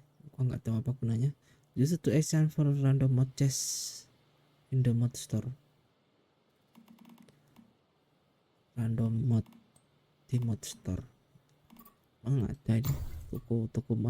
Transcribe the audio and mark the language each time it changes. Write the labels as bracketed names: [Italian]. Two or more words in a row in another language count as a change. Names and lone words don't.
[Indonesian] Gua nggak tahu apa gunanya. [English] Just to exchange for random mod chest in the mod store. Random mod [Indonesian] di [English] mod store. [Indonesian] Ada ini toko mod.